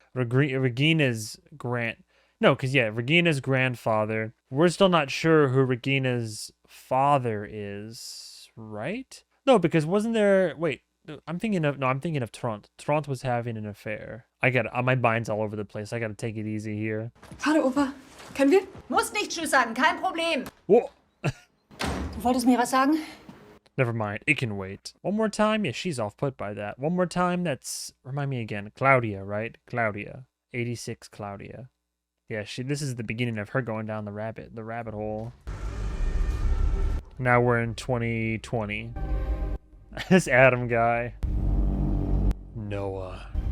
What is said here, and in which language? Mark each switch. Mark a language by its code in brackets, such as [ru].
[en] Regina's No, because, yeah, Regina's grandfather. We're still not sure who Regina's father is, right? No, because wasn't there... Wait, I'm thinking of Trant. Trant was having an affair. My mind's all over the place. I gotta take it easy here. [de] Hallo, Opa. Können wir? Muss nicht Tschüss sagen, kein Problem. [en] Whoa. [de] Du wolltest mir was sagen? [en] Never mind. It can wait. One more time? Yeah, she's off put by that. One more time? Remind me again. Claudia, right? Claudia. 86 Claudia. Yeah, this is the beginning of her going down the rabbit hole. Now we're in 2020. This Adam guy. Noah.